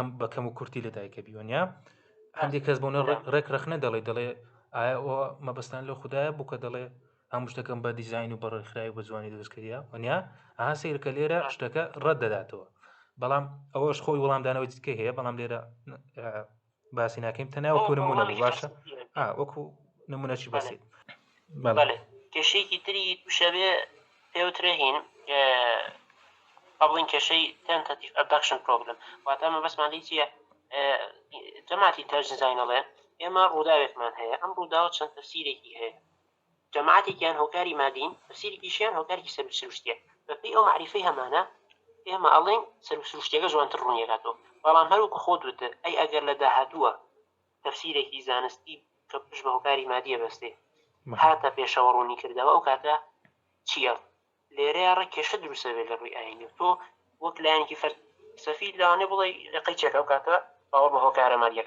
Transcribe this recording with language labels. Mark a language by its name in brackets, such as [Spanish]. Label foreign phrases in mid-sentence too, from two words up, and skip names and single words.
[Central Kurdish] بە کەم و کورتی لێدایک هەبی وەنیا هەندێک کەس بۆنە ڕێک ڕخنە دەڵێ ئایا ئەوە مەبەستان لە خوددایە بوو کە دەڵێ هەموو شتەکەم بە دیزاین و بەڕێکخراوی بە جوانی دروستکردیا وەنیا سیرکە لێرە شتەکە ڕەت دەداتەوە بەڵام ئەوەش خۆی وەڵامدانەوەی جدکە هەیە بەڵام لێرە باسی ناکەین تەنیا وەکو نمونە بوو باشە وەکو نمونەی بەسیت کێشەیەکی تری تووشەبێ پێوترە هین بڵین کێشەی [English] تentative abduction problem [Central Kurdish] واتە ئەمە بەسمان لێی چییە جەماعەتی تەرج دیزاینەڵێ ئێمە ڕووداوێکمان هەیە ئەم ڕووداوە چەند تەفسیرێکی هەیە جەماعەتێکیان هۆکاری مادین تەفسیرێکیشیان هۆکارێکی سروشتیە بەپێی ئەو معریفەی هەمانە ئێمە ئەڵێن سروشتێکە جوانتر ڕوونیەکاتەوە بەڵام هەروکو خۆ دوتر ئەی ئەگەر لە داهاتووە تەفسیرێکی زانستی کە پشت بە هۆکاری مادیە بەستێ هاتە پێشەوە ڕوونی کردەوە ئەو کاتە چییە لێرەیە ڕێ کێشە دروستە بێت لە ڕووی ئاینی تۆ وەک لایەنێکی فەلسەفی لەوانێ بڵێ لەقەی چێکە ئەو کاتە باوەڕ بە هۆکارە مادیەکە